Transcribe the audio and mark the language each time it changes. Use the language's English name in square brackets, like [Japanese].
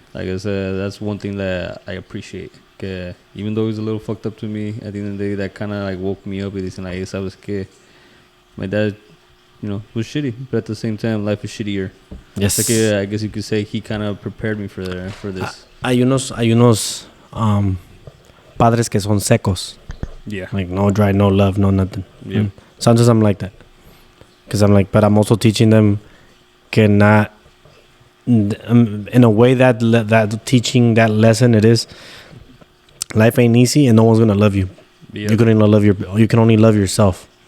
[English] Like, that's one thing that I appreciate. Que even though he's a little fucked up to me, at the end of the day, that kind of, like, woke me up. [Spanish] Y dicen, [English] like, [Spanish] sabes que, [English] my dad, you know, was shitty, but at the same time, life is shittier. Yes. Like, I guess you could say he kind of prepared me for this. [Spanish] Hay unos padres que son secos. [English] Yeah. Like, no dry, no love, no nothing. Yeah. Sometimes I'm like that. Because I'm like, but I'm also teaching them que not, in a way that teaching that lesson it is, life ain't easy and no one's going to love you. Yeah. You can only love yourself.